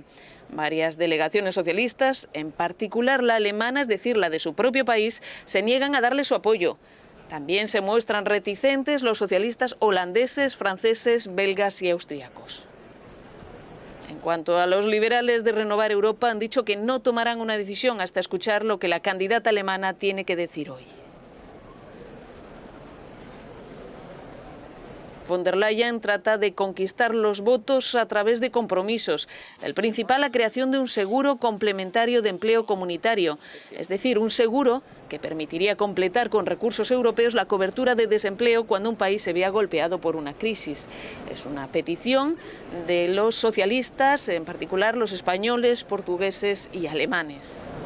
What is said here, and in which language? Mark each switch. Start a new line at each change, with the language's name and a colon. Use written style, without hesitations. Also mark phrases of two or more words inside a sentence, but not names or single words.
Spanish: Varias delegaciones socialistas, en particular la alemana, es decir, la de su propio país, se niegan a darle su apoyo. También se muestran reticentes los socialistas holandeses, franceses, belgas y austriacos. En cuanto a los liberales de Renovar Europa, han dicho que no tomarán una decisión hasta escuchar lo que la candidata alemana tiene que decir hoy. Von der Leyen trata de conquistar los votos a través de compromisos. El principal, la creación de un seguro complementario de empleo comunitario, es decir, un seguro que permitiría completar con recursos europeos la cobertura de desempleo cuando un país se vea golpeado por una crisis. Es una petición de los socialistas, en particular los españoles, portugueses y alemanes.